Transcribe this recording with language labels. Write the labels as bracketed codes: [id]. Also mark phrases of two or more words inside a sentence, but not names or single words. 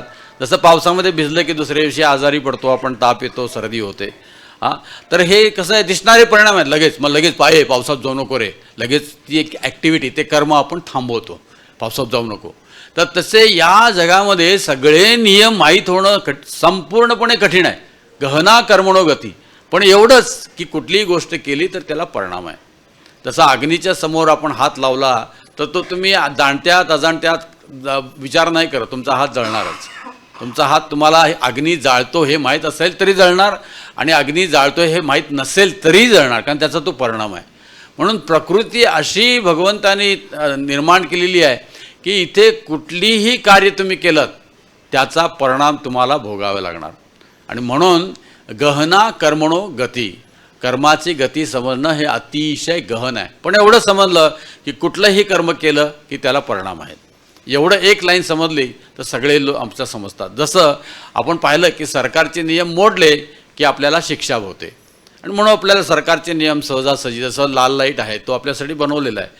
[mr] जसं पावसामध्ये भिजलं की दुसऱ्या दिवशी आजारी पडतो आपण, ताप येतो, सर्दी होते. तर हे कसं आहे, दिसणारे परिणाम आहेत लगेच. मग लगेच पावसात जाऊ नको रे, लगेच ती एक ॲक्टिव्हिटी, ते कर्म आपण थांबवतो, पावसात जाऊ नको. तर तसे या जगामध्ये सगळे नियम माहीत होणं संपूर्णपणे कठीण आहे. [sa] गहना कर्मणो गती. [mr] पण एवढंच की कुठलीही गोष्ट केली तर त्याला परिणाम आहे. तसा अग्नीच्या समोर आपण हात लावला तर तो तुम्ही जाणत्यात अजाणत्यात विचार नाही करत, तुमचा हात जळणारच. तुमचा हात, तुम्हाला अग्नी जाळतो हे माहीत असेल तरी जळणार, आणि अग्नी जाळतो हे माहीत नसेल तरी जळणार, कारण त्याचा तो परिणाम आहे. म्हणून प्रकृती अशी भगवंतानी निर्माण केलेली आहे की इथे कुठलीही कार्य तुम्ही केलं त्याचा परिणाम तुम्हाला भोगावे लागणार. आणि म्हणून [sa] गहना कर्मणो गती, [mr] कर्माची गती समजणं हे अतिशय गहन आहे. पण एवढं समजलं की कुठलंही कर्म केलं की त्याला परिणाम आहेत, एवढं एक लाईन समजली तर सगळे लोक आमच्या समजतात. जसं आपण पाहिलं की सरकारचे नियम मोडले की आपल्याला शिक्षा होते, आणि म्हणून आपल्याला सरकारचे नियम सहजासहजी, जसं लाल लाईट आहे तो आपल्यासाठी बनवलेला आहे.